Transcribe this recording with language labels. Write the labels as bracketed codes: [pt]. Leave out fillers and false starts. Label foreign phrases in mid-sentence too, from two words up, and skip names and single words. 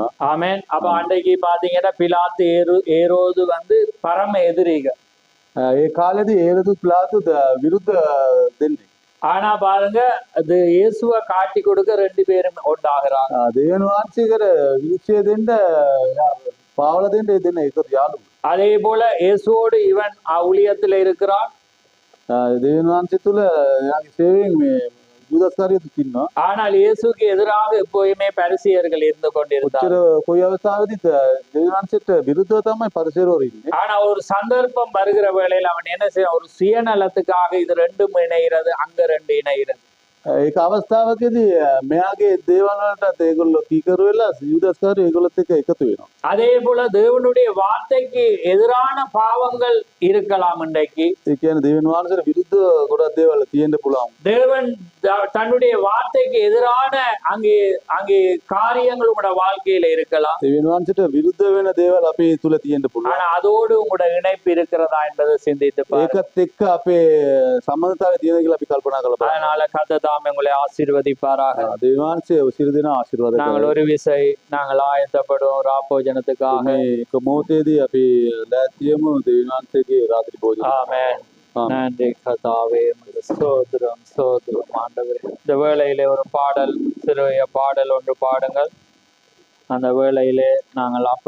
[ta] ஆமென். அப்ப அன்றைக்கு பாத்தீங்கன்னா பிலாத்து ஏரோது பரம எதிரிகள். [si] ඒ කාලේදී ඒරදු ප්ලාතු විරුද්ධ දෙන්නේ. [ta] ஆனா பாருங்க, அது இயேசுவை காட்டி கொடுக்க ரெண்டு பேரும் ஒன்றாகிறாங்க. [si] දෙවියන් වහන්සේකට විනිශ්චය දෙන්න පාවල දෙන්න ඒ දෙන්න එකතු යාළුවෝ. [ta] அதே போல இயேசுவோடு இவன் ஊழியத்துல இருக்கிறான். [si] දෙවියන් වහන්සේ තුල එයාගේ සේවයෙන් මේ යුදස්කාරියත් ඉන්නවා. [ta] ஆனால் இயேசுக்கு எதிராக எப்போயுமே பரிசேயர்கள் இருந்து கொண்டிருந்தார். [si] කොයි අවස්ථාවකදීත් දෙවියන් වහන්සේට විරුද්ධව තමයි පරිසේරවරු ඉන්නේ. [ta] ஆனா ஒரு சந்தர்ப்பம் வருகிற வேளையில அவன் என்ன செய்ய, ஒரு சுயநலத்துக்காக இது ரெண்டும் இணைகிறது, அங்க ரெண்டு இணைகிறது. [si] ඒක අවස්ථාවකදී මෙයාගේ දේවල් වලට ඒගොල්ලෝ කීකරු වෙලා යුදස්කාරයෝ ඒගොල්ලොත් එක්ක එකතු වෙනවා. [ta] அதே போல தேவனுடைய வார்த்தைக்கு எதிரான பாவங்கள் இருக்கலாம் இன்றைக்கு. [si] ඒ කියන්නේ දෙවියන් වහන්සේට විරුද්ධව ගොඩක් දේවල් තියෙන්න පුළුවන්. [ta] தேவன் தன்னுடைய வார்த்தைக்கு எதிரான அங்கே அங்கே காரியங்கள் உங்களோட வாழ்க்கையில இருக்கலாம். [si] දෙවියන් වහන්සේට විරුද්ධ වෙන දේවල් අපේ තුල තියෙන්න පුළුවන්. [ta] ஆனா அதோடு உங்களோட இணைப்பு இருக்கிறதா என்பதை சிந்தித்து பாருங்க. [si] ඒකත් එක්ක අපේ සම්බන්ධතාවය තියෙනවා කියලා අපි කල්පනා කරලා බලන්න. [ta] அதனால கர்த்தர் தாமே உங்களை ஆசீர்வதிப்பாராக. [si] දෙවියන් වහන්සේ සියලු දෙනා ආශිර්වාද [ta] நாங்கள் [si] කරනවා. [ta] ஒரு விசை நாங்கள் ஆயத்தப்படுவோம் ராப்போஜனத்துக்காக. [si] මේ එක මොහොතේදී අපි ලෑස්තියමු දෙවියන් වහන්සේගේ රාත්‍රී භෝජන. [ta] ஆமென். நன்றி கர்த்தாவே, உமக்கு ஸ்தோத்திரம் ஸ்தோத்திரம் ஆண்டவரே. இந்த வேளையிலே ஒரு பாடல், சிறிய பாடல் ஒன்று பாடுங்கள். அந்த வேளையிலே நாங்கள்